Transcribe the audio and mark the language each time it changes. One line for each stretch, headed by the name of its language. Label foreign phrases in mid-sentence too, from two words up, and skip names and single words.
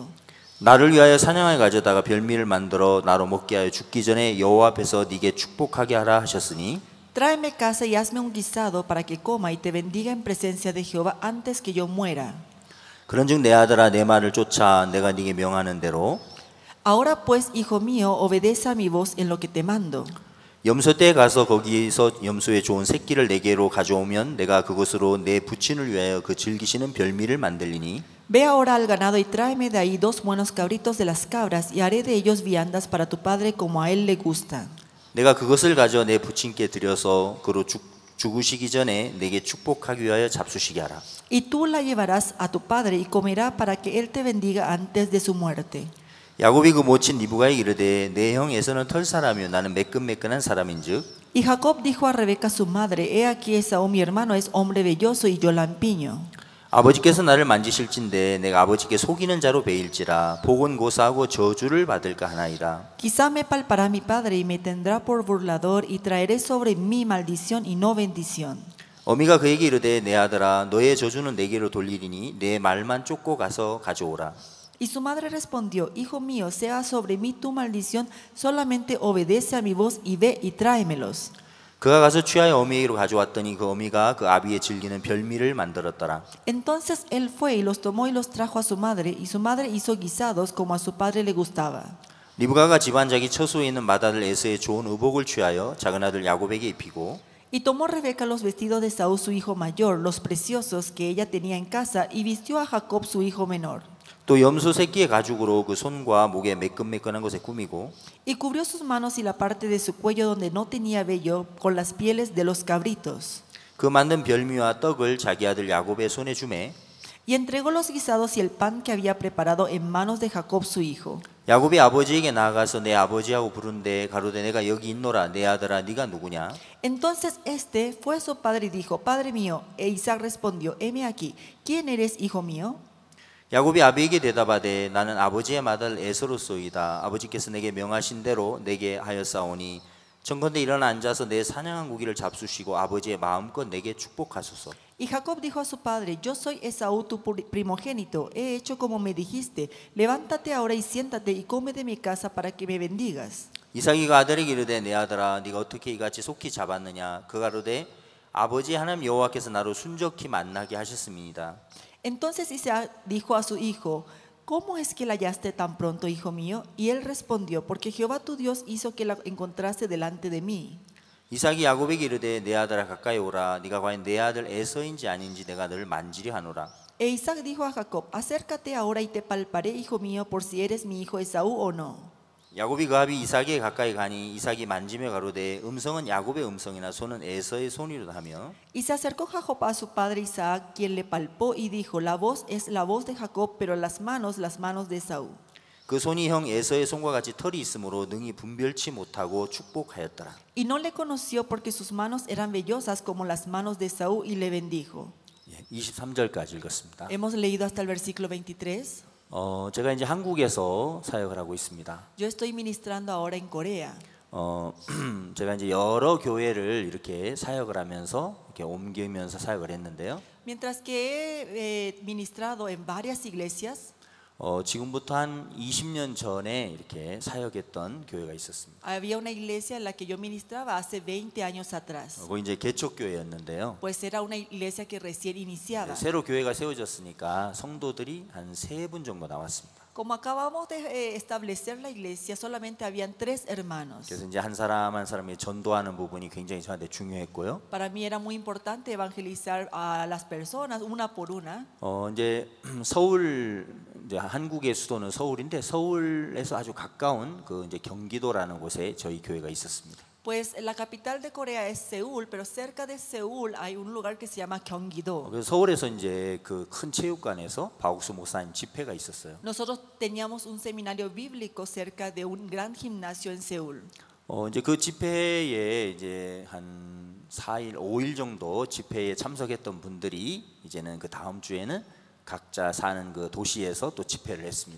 Korean: 나를 위하여 사냥을 가져다가 별미를 만들어 나로 먹게 하여 죽기 전에 여호와 앞에서 네게 축복하게 하라 하셨으니.
Spanish: Tráeme caza y hazme un guisado para que coma y te bendiga en presencia de Jehová antes que yo muera.
Korean: 그런즉 내 아들아 내 말을 쫓아 내가 네게 명하는 대로.
Spanish: Ahora pues, hijo mío, obedece a mi voz en lo que te mando.
Korean: 염소 떼에 가서 거기서 염소의 좋은 새끼를 내게로 가져오면 내가 그것으로 내 부친을 위하여 그 즐기시는 별미를 만들리니.
Spanish: Ve ahora al ganado y tráeme de ahí 2 buenos cabritos de las cabras y haré de ellos viandas para tu padre como a él le gusta.
Korean: 내가 그것을 가져 내 부친께 드려서 그로 죽으시기 전에 내게 축복하기 위하여 잡수시게 하라.
Spanish: Y tú la llevarás a tu padre y comerá para que él te bendiga antes de su muerte.
Korean: 야곱이 그 모친 리브가에 이르되 내 형 에서는 털 사람이요 나는 매끈매끈한 사람인즉.
Spanish: Y Jacob dijo a Rebeca su madre: He aquí Esaú mi hermano es hombre velloso y yo lampiño.
Korean: 아버지께서 나를 만지실진데 내가 아버지께 속이는 자로 베일지라 복은 고사하고 저주를 받을까 하나이다.
Spanish: Quizá me palpará mi padre y me tendrá por burlador y traeré sobre mí maldición y no bendición.
Korean: 어미가 그에게 이르되 내 아들아 너의 저주는 내게로 돌리리니 내 말만 쫓고 가서 가져오라.
Spanish: Y su madre respondió: Hijo mío, sea sobre mí tu maldición, solamente obedece a mi voz y ve y tráemelos.
Korean: 그가 가서 취하여 어미에게로 가져왔더니 그 어미가 그 아비의 즐기는 별미를 만들었더라.
Spanish: Entonces él fue y los tomó y los trajo a su madre, y su madre hizo guisados como a su padre le gustaba.
Korean: 리브가가 집안 자기 처소에 있는 맏아들 에서의 좋은 의복을 취하여 작은 아들 야곱에게 입히고.
Spanish: Y tomó Rebeca los vestidos de Esaú su hijo mayor, los preciosos que ella tenía en casa, y vistió a Jacob su hijo menor.
Korean: 또 염소 새끼의 가죽으로 그 손과 목에 매끈매끈한 것에 꾸미고.
Spanish: Y cubrió sus manos y la parte de su cuello donde no tenía vello con las pieles de los cabritos.
Korean: 그 만든 별미와 떡을 자기 아들 야곱의 손에 주매.
Spanish: y entregó los guisados y el pan que había preparado en manos de Jacob su hijo.
Korean: 야곱이 아버지에게 나아가서 내 아버지하고 부른데 가로되 내가 여기 있노라. 내 아들아 네가 누구냐?
Spanish: Entonces este fue a su padre y dijo, Padre mío. E Isaac respondió, heme aquí, ¿quién eres, hijo mío?
Korean: 야곱이 아비에게 대답하되 나는 아버지의 맏아들 에서로소이다. 아버지께서 내게 명하신 대로 내게 하였사오니 청컨대 일어나 앉아서 내 사냥한 고기를 잡수시고 아버지의 마음껏 내게 축복하소서.
Spanish: Y Jacob dijo a su padre, yo soy Esaú tu primogénito, he hecho como me dijiste, levántate ahora y siéntate y come de mi casa para que me bendigas.
Korean: 이삭이가 아들에게 이르되 내 아들아 네가 어떻게 이같이 속히 잡았느냐? 그가 가로되 아버지 하나님 여호와께서 나로 순적히 만나게 하셨음이니이다.
Spanish: Entonces Isaac dijo a su hijo, ¿cómo es que la hallaste tan pronto, hijo mío? Y él respondió, porque Jehová tu Dios hizo que la encontraste delante de mí.
Korean: 이삭이 야곱에게 이르되 내 아들아 가까이 오라. 네가 과연 내 아들 에서인지 아닌지 내가 너를 만지려 하노라.
Spanish: E Isaac dijo a Jacob, acércate ahora y te palparé, hijo mío, por si eres mi hijo Esaú o no.
Korean: 야곱이 그 앞이 이삭에게 가까이 가니 이삭이 만지며 가로되 음성은 야곱의 음성이나 손은 에서의 손이로다 하며
Spanish: Y se acercó Jacob a su padre Isaac, quien le palpó y dijo, la voz es la voz de Jacob, pero las manos de Esaú.
Korean: 그 손이 형 에서의 손과 같이 털이 있으므로 능히 분별치 못하고 축복하였더라.
Spanish: Y no le conoció porque sus manos eran vellosas como las manos de Esaú y le bendijo.
Korean: 23절까지 읽었습니다.
Spanish: Hemos leído hasta el versículo 23.
Korean: 제가 이제 한국에서 사역을 하고 있습니다.
Spanish: Yo estoy ministrando ahora en Corea.
Korean: 제가 이제 여러 교회를 이렇게 사역을 하면서 이렇게 옮기면서 사역을 했는데요.
Spanish: Mientras que he ministrado en varias iglesias,
Korean: 지금부터 한 20년 전에 이렇게 사역했던 교회가 있었습니다.
Spanish: había una iglesia en la que yo ministraba hace 20 años atrás.
Korean: 그거 이제 개척교회였는데요.
Spanish: Pues era una iglesia que recién iniciaba.
Korean: 새로 교회가 세워졌으니까 성도들이 한 3분 정도 나왔습니다.
Spanish: Como acabamos de establecer la iglesia, solamente habían 3 hermanos.
Korean: 그래서 이제 한 사람 한 사람이 전도하는 부분이 굉장히 저한테 중요했고요.
Spanish: Para mí era muy importante evangelizar a las personas una por una.
Korean: 이제 서울 이제 한국의 수도는 서울인데 서울에서 아주 가까운 그 이제 경기도라는 곳에 저희 교회가 있었습니다.
Spanish: Pues la capital de Corea es Seúl, pero cerca de Seúl hay un lugar que se llama Gyeonggi-do.
Korean: 그래서 서울에서 이제 그 큰 체육관에서 박옥수 목사님 집회가 있었어요.
Spanish: Nosotros teníamos un seminario bíblico cerca de un gran gimnasio en Seúl.
Korean: 이제 그 집회에 이제 한 4일, 5일 정도 집회에 참석했던 분들이 이제는 그 다음 주에는 각자 사는 그 도시에서 또 집회를 했습니다.